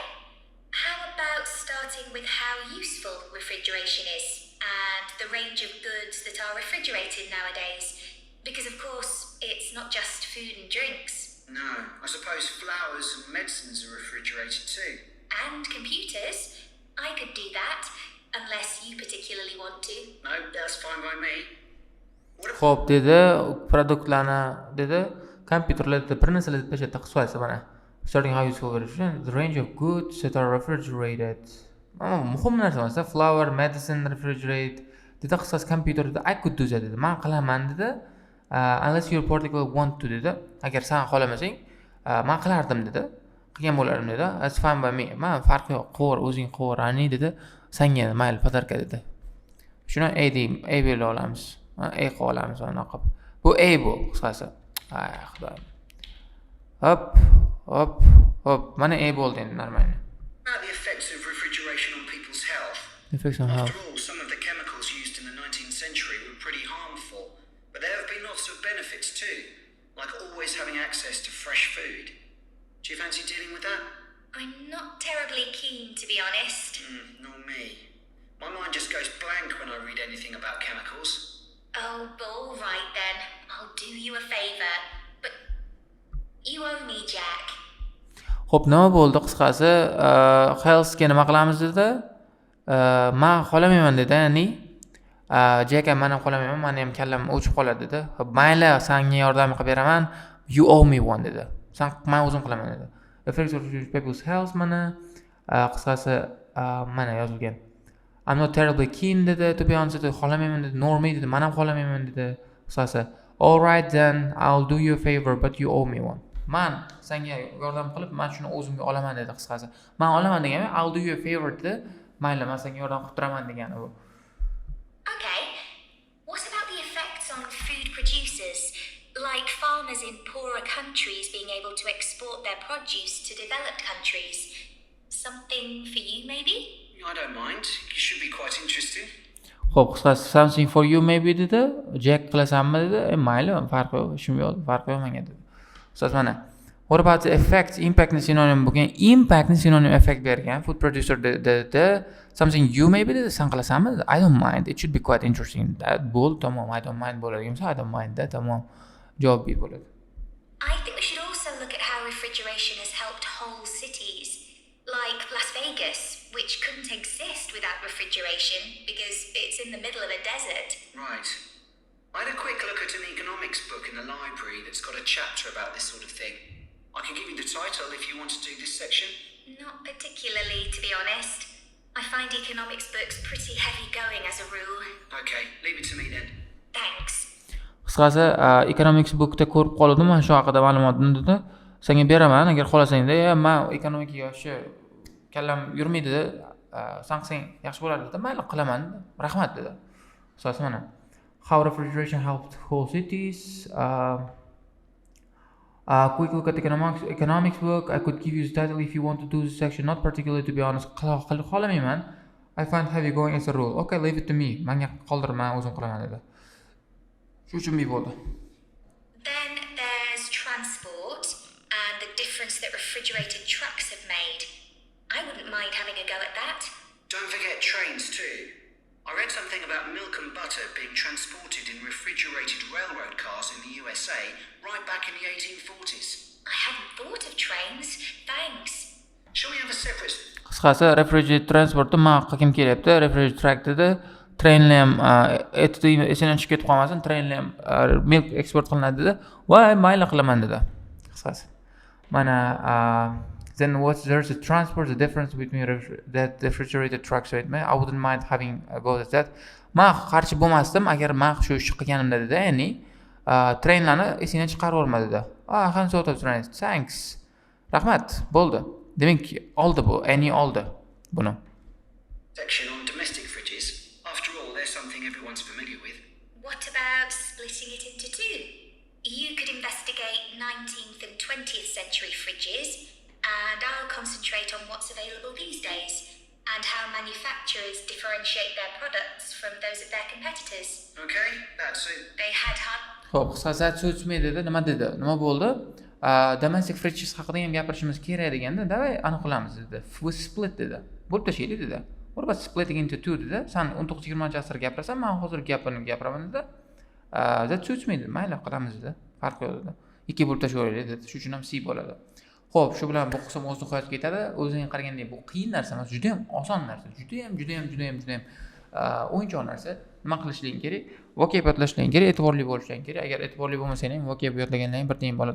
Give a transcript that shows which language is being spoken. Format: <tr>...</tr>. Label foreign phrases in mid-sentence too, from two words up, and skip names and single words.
<en>How about starting with how useful refrigeration is and the range of goods that are refrigerated nowadays? Because of course, it's not just food and drinks. No, I suppose flowers and medicines are refrigerated too. And computers. I could do that, unless you particularly want to. No, that's fine by me.</en> <uz>Xo'p dedi, produktlarni dedi, kompyuterlarda bir narsalar deb tashlatdi qisqasi mana.</uz> <en>Starting how useful refrigeration, the range of goods that are refrigerated.</en> <uz>Muhim narsa emas,</uz> <en>flower, medicine, refrigerate.</en> <uz>Dedi qisqasi kompyuterda</uz> <en>I could do that</en> <uz>dedi. Men qilaman dedi.</uz> <en>Unless you particularly want to dedi.</en> <uz>Agar sen xohlamasang, men qilardim dedi. Qilgan bo'lardim dedi.</uz> <en>It's fine by me.</en> <uz>Men farqi yo'q. Qo'r, o'zing qo'r, ani dedi. Senga mayli podarka dedi. Shuni A deyim, A bera olamiz. A qilib olamiz anaqa qilib. Bu A bu qisqasi. Ay, xudoyim. Hop. Mana A bo'ldi endi normalni.</uz> <en>About the effects of refrigeration on people's health. Effects on health. After all, some of the chemicals used in the 19th century were pretty harmful, but there have been lots of benefits too, like always having access to fresh food. Do you fancy dealing with that? I'm not terribly keen, to be honest. Nor me. My mind just goes blank when I read anything about chemicals. Oh, all right then. I'll do you a favour. But you owe me, Jack.</en> <uz>Xo'p, nima bo'ldi qisqasi? Healthga nima qilamiz dedi? Men xolamayman dedi, ya'ni Jack ham men ham xolamayman, meni ham kallam o'chib qoladi dedi. Mayli, senga yordam qilib beraman.</uz> <en>You owe me one dedi.</en> <uz>Sen men o'zim qilaman dedi.</uz> <en>Affects people's health</en> <uz>mana qisqasi mana yozilgan.</uz> <en>I'm not terribly keen</en> <uz>dedi,</uz> <en>to be honest</en> <uz>dedi, xohlamayman dedi, normal dedi, men ham xohlamayman dedi.</uz> <en>Qisqasi all right then I'll do you a favor but you owe me one.</en> <uz>Men senga yordam qilib, men shuni o'zimga olaman dedi qisqasi. Men olaman degani</uz> <en>I'll do you a favor</en> <uz>dedi. Mayli, men senga yordam qilib turaman degani bu.</uz> <en>Okay. What about the effects on food producers, like farmers in poorer countries being able to export their produce to developed countries? Something for you, maybe? I don't mind. It should be quite interesting.</en> <uz>Xo'p, qisqasi</uz> <en>something for you maybe</en> <uz>dedi. Jack qilasanmi dedi. Mayli, farqi yo'q, ishim yo'q, farqi yo'q menga dedi. Qisqasi mana.</uz> <en>What about the effect?</en> <uz>Impact ni sinonim bo'lgan. Impact ni sinonim effect bergan.</uz> <en>Food producer</en> <uz>dedi.</uz> <en>Something you maybe</en> <uz>dedi. Sen qilasanmi dedi.</uz> <en>I don't mind. It should be quite interesting.</en> <uz>That bo'l, tamom.</uz> <en>I don't mind bo'ladi. I don't mind</en> <uz>da, tamom. Javob bo'ladi.</uz> <en>I think we should also look at how refrigeration has helped whole cities, like Las Vegas, which couldn't exist without refrigeration because it's in the middle of a desert. Right. I had a quick look at an economics book in the library that's got a chapter about this sort of thing. I can give you the title if you want to do this section. Not particularly, to be honest. I find economics books pretty heavy going as a rule. Okay, leave it to me then. Thanks.</en> <uz>Qisqasi</uz> <en>economics bookda</en> <uz>ko'rib qoldim, men shu haqida ma'lumotni dedi. Senga beraman, agar xohlasang-da, men ekonomika yoshi kallam yurmaydi, sen qilsang yaxshi bo'lardi dedi. Mayli, qilaman. Rahmat dedi. Qisqasi mana.</uz> <en>How refrigeration helped whole cities. Quick look at the economics book. I could give you the title if you want to do this section. Not particularly, to be honest.</en> <uz>Xohlamayman.</uz> <en>I find heavy going as a rule. Okay, leave it to me.</en> <uz>Menga qoldirma, o'zim qilaman dedi. Shu uchun bo'ldi.</uz> <en>Then there's transport and the difference that refrigerated trucks have made. I wouldn't mind having a go at that. Don't forget trains too. I read something about milk and butter being transported in refrigerated railroad cars in the USA right back in the 1840s. I hadn't thought of trains. Thanks. Shall we have a separate...</en> <uz>Qisqasi</uz> <en>refrigerated transportda</en> <uz>men qilgim kelyapti.</uz> <en>Refrigerated truck</en> <uz>dedi. Trainli ham esidan chiqib ketib qolmasin. Trainli ham milk eksport qilinadi dedi. Voy, mayli qilaman dedi. Qisqasi.</uz> <en>Mana then there's the transport, the difference between that refrigerated trucks with me. I wouldn't mind having a go at that.</en> <uz>Men qarshi bo'lmasdim agar men shu ish qilganimda dedi. Ya'ni trainlarni esidan chiqarib olma dedi.</uz> <en>Hand sort of trains. Thanks.</en> <uz>Rahmat. Bo'ldi. Demak, oldi bu. Any oldi buni.</uz> <en>Section on domestic fridges. After all, there's something everyone's familiar with. What about splitting it into two? You could investigate 19th and 20th century fridges, and I'll concentrate on what's available these days, and how manufacturers differentiate their products from those of their competitors. Okay, that's it. They had hard...</en> <uz>Xo'p, qisqasi so'zmay dedi. Nima dedi? Nima bo'ldi?</uz> <en>Domestic fridges</en> <uz>haqida ham gapirishimiz kerak deganda, davay aniq qilamiz dedi.</uz> <en>We split</en> <uz>dedi. Bo'lib tashlaylik dedi.</uz> <en>What about splitting into two dedi?</en> <uz>Sen 19-20-asr gapirasan, men hozir gapiraman dedi.</uz> <en>That suits me</en> <uz>dedi. Mayli, qilamiz dedi. Farqi yo'q dedi. Ikki bo'lib tashlaylik dedi. Shu uchun ham C bo'ladi. Xo'p, shu bilan bu qism o'z nihoyasiga yetadi. O'zingga qaraganda bu qiyin narsa emas, juda ham oson narsa. Juda ham o'yinchoq narsa. Nima qilishing kerak? Vocab yodlashing kerak, e'tiborli bo'lishing kerak. Agar e'tiborli bo'lmasang ham vocab yodlagandan bir tiyin bo'ladi.</uz>